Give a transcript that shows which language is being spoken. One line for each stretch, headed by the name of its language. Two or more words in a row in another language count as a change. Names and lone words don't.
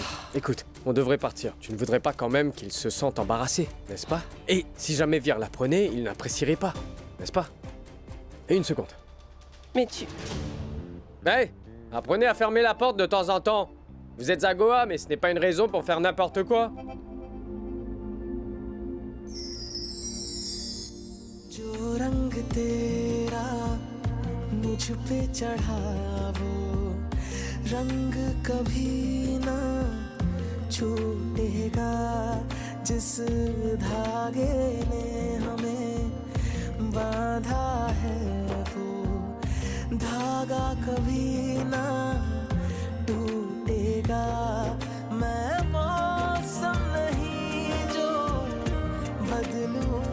French: Écoute, on devrait partir. Tu ne voudrais pas quand même qu'ils se sentent embarrassés, n'est-ce pas? Et si jamais Vir l'apprenait, il n'apprécierait pas, n'est-ce pas? Et une seconde. Mais tu... Hey, apprenez à fermer la porte de temps en temps. Vous êtes à Goa, mais ce n'est pas une raison pour faire n'importe quoi.
Hindi: जो रंग तेरा मुझ पे चढ़ा वो रंग कभी ना छूटेगा जिस धागे ने हमें बांधा है वो धागा कभी ना टूटेगा मैं मौसम नहीं जो बदलूं